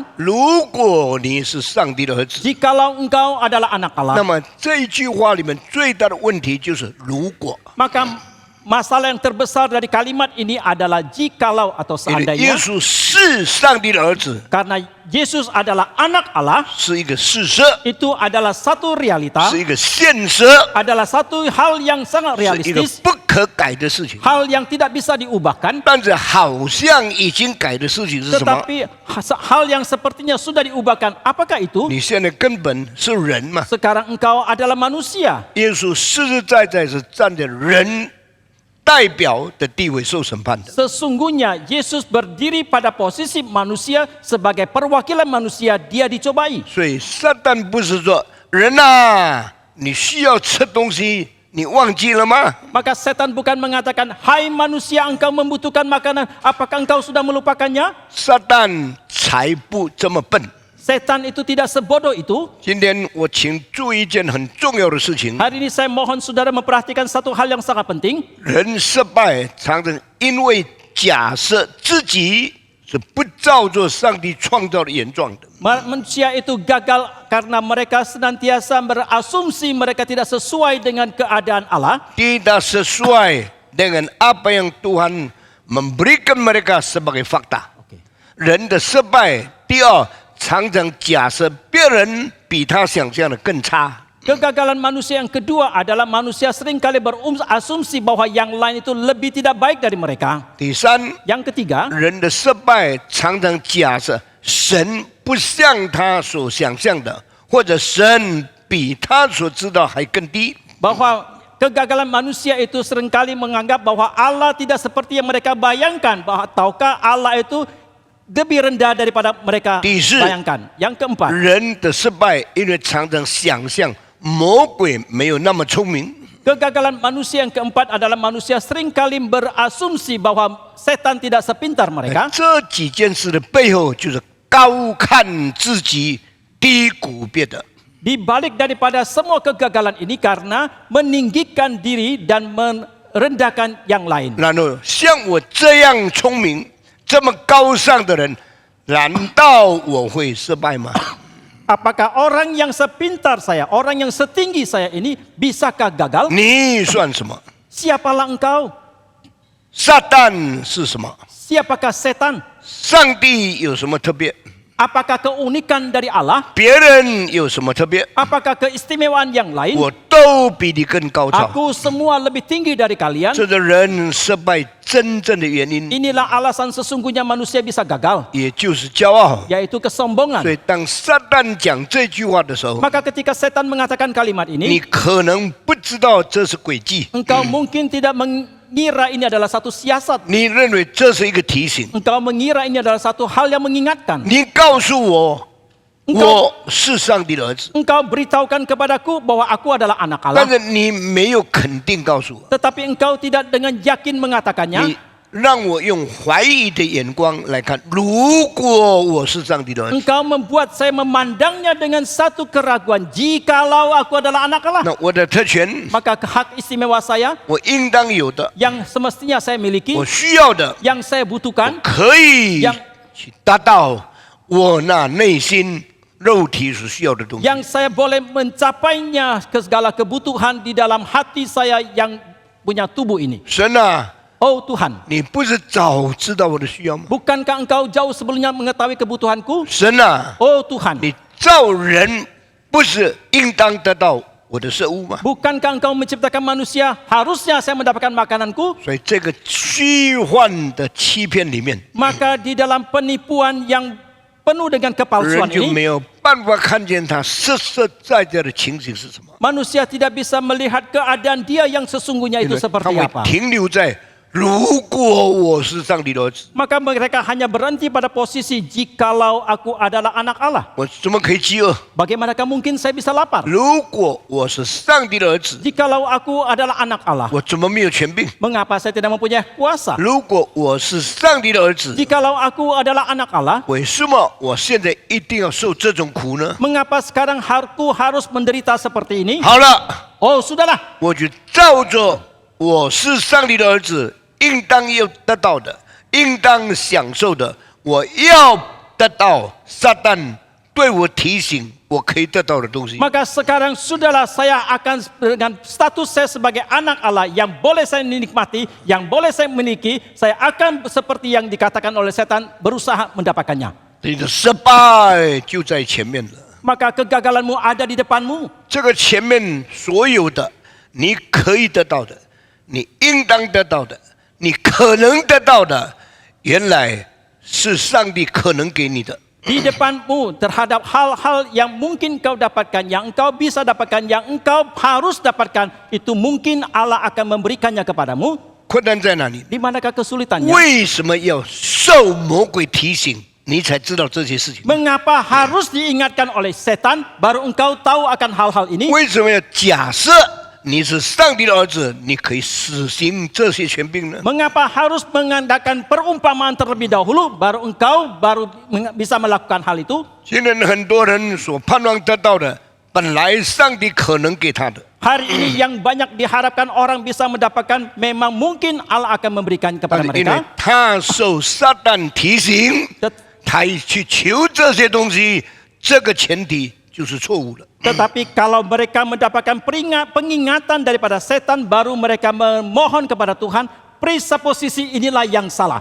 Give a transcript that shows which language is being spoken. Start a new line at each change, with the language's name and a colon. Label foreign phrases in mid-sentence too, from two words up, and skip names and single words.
Chinese: 如果你是上帝的儿子，
Indonesian: Jikalau engkau adalah anak
Chinese: 那
Indonesian: Allah,
Chinese: 么这一句话里面最大的问题就是如果，
Indonesian: maka masalah yang terbesar dari kalimat ini adalah jikalau atau
Chinese: 因为耶
Indonesian: seandainya,
Chinese: 稣是上帝的儿子，
Indonesian: karena Yesus adalah anak Allah,
Chinese: 是一个事实，
Indonesian: itu adalah satu realita,
Chinese: 是一个现实，
Indonesian: adalah satu hal yang sangat
Chinese: 是一个
Indonesian: realistis,
Chinese: 不可改的事情。
Indonesian: hal yang tidak bisa diubahkan.
Chinese: 但是好像已经改的事情是什么？
Indonesian: Tetapi hal yang sepertinya sudah diubahkan, apakah itu?
Chinese: 你现在根本是人嘛？
Indonesian: Sekarang engkau adalah manusia.
Chinese: 耶稣实实在在是站在人代表的地位受审判的。
Indonesian: Sesungguhnya Yesus berdiri pada posisi manusia sebagai perwakilan manusia, dia dicobai.
Chinese: 所以撒旦不是说人啊，你需要吃东西，你忘记了吗？
Indonesian: Maka setan bukan mengatakan, hai manusia engkau membutuhkan makanan, apakah engkau sudah melupakannya?
Chinese: 撒旦才不这么笨。
Indonesian: Setan itu tidak sebodoh itu.
Chinese: 今天我请注意一件很重要的事情：
Indonesian: Hari ini saya mohon saudara memperhatikan satu hal yang sangat penting.
Chinese: 人失败常常因为假设自己是不照着上帝创造的原状的。
Indonesian: Manusia itu gagal karena mereka senantiasa berasumsi mereka tidak sesuai dengan keadaan Allah. tidak sesuai dengan apa yang Tuhan memberikan mereka sebagai fakta。
Chinese: 人的失败，第二，常常假设别人比他想象的更差。
Indonesian: Kegagalan manusia yang kedua adalah manusia seringkali berasumsi bahwa yang lain itu lebih tidak baik dari mereka.
Chinese: 第三，
Indonesian: Yang ketiga,
Chinese: 人的失败常常假设神不像他所想象的，或者神比他所知道还更低。
Indonesian: bahwa kegagalan manusia itu seringkali menganggap bahwa Allah tidak seperti yang mereka bayangkan, bahwa tahukah Allah itu lebih rendah daripada mereka
Chinese: 第四，
Indonesian: bayangkan. Yang keempat,
Chinese: 人的失败因为常常想象魔鬼没有那么聪明。
Indonesian: kegagalan manusia yang keempat adalah manusia seringkali berasumsi bahwa setan tidak sepintar mereka.
Chinese: 这几件事的背后，就是高看自己，低估别的。
Indonesian: Di balik daripada semua kegagalan ini karena meninggikan diri dan merendahkan yang lain.
Chinese: 然后像我这样聪明、这么高尚的人，难道我会失败吗？
Indonesian: Apakah orang yang sepintar saya, orang yang setinggi saya ini bisakah gagal?
Chinese: 你算什么？
Indonesian: Siapalah engkau?
Chinese: 撒旦是什么？
Indonesian: Siapakah setan?
Chinese: 上帝有什么特别？
Indonesian: Apakah keunikan dari Allah?
Chinese: 别人有什么特别？
Indonesian: Apakah keistimewaan yang lain?
Chinese: 我都比你更高超。
Indonesian: Aku semua lebih tinggi dari kalian.
Chinese: 这个人失败真正的原因，
Indonesian: Inilah alasan sesungguhnya manusia bisa gagal,
Chinese: 也就是骄傲。
Indonesian: yaitu kesombongan.
Chinese: 所以当撒旦讲这句话的时候，
Indonesian: Maka ketika setan mengatakan kalimat
Chinese: 你
Indonesian: ini,
Chinese: 可能不知道这是诡计，
Indonesian: engkau mungkin tidak mengira ini adalah satu siasat.
Chinese: 你认为这是一个提醒。
Indonesian: Engkau mengira ini adalah satu hal yang mengingatkan.
Chinese: 你告诉我，我是上帝的儿子，
Indonesian: Engkau beritahukan kepadaku bahwa aku adalah anak
Chinese: 但
Indonesian: Allah.
Chinese: 是你没有肯定告诉我，
Indonesian: Tetapi engkau tidak dengan yakin
Chinese: 你
Indonesian: mengatakannya.
Chinese: 让我用怀疑的眼光来看。如果我是上帝的儿子，
Indonesian: Engkau membuat saya memandangnya dengan satu keraguan. Jikalau aku adalah anak Allah,
Chinese: 那我的特权，
Indonesian: maka hak istimewa saya
Chinese: 我应当有的，
Indonesian: yang semestinya saya miliki,
Chinese: 我需要的，
Indonesian: yang saya butuhkan,
Chinese: 可以
Indonesian: yang
Chinese: 去达到我那内心肉体所需要的东西。
Indonesian: yang saya boleh mencapainya ke segala kebutuhan di dalam hati saya yang punya tubuh ini.
Chinese: 神啊，
Indonesian: Oh Tuhan,
Chinese: 你不是早知道我的需要吗？
Indonesian: bukankah engkau jauh sebelumnya mengetahui kebutuhanku?
Chinese: 神啊，
Indonesian: Oh Tuhan,
Chinese: 你造人不是应当得到我的食物吗？
Indonesian: bukankah engkau menciptakan manusia, harusnya saya mendapatkan makananku?
Chinese: 所以这个虚幻的欺骗里面，
Indonesian: Maka di dalam penipuan yang penuh dengan
Chinese: 人
Indonesian: kepalsuan
Chinese: 就
Indonesian: ini,
Chinese: 没有办法看见他实实在在的情形是什么，
Indonesian: manusia tidak bisa melihat keadaan dia yang sesungguhnya
Chinese: 因
Indonesian: itu
Chinese: 为他
Indonesian: seperti
Chinese: 会
Indonesian: apa.
Chinese: 停留在如果我是上帝的儿子，
Indonesian: Maka mereka hanya berhenti pada posisi jikalau aku adalah anak Allah.
Chinese: 我怎么可以饥饿？
Indonesian: Bagaimanakah mungkin saya bisa lapar?
Chinese: 如果我是上帝的儿子，
Indonesian: Jikalau aku adalah anak Allah,
Chinese: 我怎么没有权柄？
Indonesian: mengapa saya tidak mempunyai kuasa?
Chinese: 如果我是上帝的儿子，
Indonesian: Jikalau aku adalah anak Allah,
Chinese: 为什么我现在一定要受这种苦呢？
Indonesian: mengapa sekarang aku harus menderita seperti ini?
Chinese: 好了，
Indonesian: Oh sudahlah,
Chinese: 我就照着我是上帝的儿子，应当要得到的，应当享受的，我要得到撒旦对我提醒我可以得到的东西。
Indonesian: maka sekarang sudahlah saya akan dengan status saya sebagai anak Allah yang boleh saya nikmati, yang boleh saya miliki, saya akan seperti yang dikatakan oleh setan berusaha mendapatkannya.
Chinese: 你的失败就在前面了，
Indonesian: Maka kegagalanmu ada di depanmu.
Chinese: 这个前面所有的你可以得到的，你应当得到的，你可能得到的，原来是上帝可能给你的。
Indonesian: Di depanmu terhadap hal-hal yang mungkin kau dapatkan, yang engkau bisa dapatkan, yang engkau harus dapatkan, itu mungkin Allah akan memberikannya kepadamu.
Chinese: 困难在哪里？
Indonesian: Di manakah kesulitannya?
Chinese: 为什么要受魔鬼提醒，你才知道这些事情？
Indonesian: Mengapa harus diingatkan oleh setan baru engkau tahu akan hal-hal ini?
Chinese: 为什么要假设你是上帝的儿子，你可以实行这些权柄呢？
Indonesian: Mengapa harus mengandalkan perumpamaan terlebih dahulu baru engkau bisa melakukan hal itu?
Chinese: 今天很多人所盼望得到的，本来上帝可能给他的，
Indonesian: Hari ini yang banyak diharapkan orang bisa mendapatkan memang mungkin Allah akan memberikan
Chinese: 但
Indonesian: kepada
Chinese: 是因为
Indonesian: mereka.
Chinese: 他受撒旦提醒，
Indonesian: Tet-
Chinese: 他去求这些东西，这个前提就是错误的。
Indonesian: Tetapi kalau mereka mendapatkan pengingatan daripada setan baru mereka memohon kepada Tuhan, presupposisi inilah yang salah.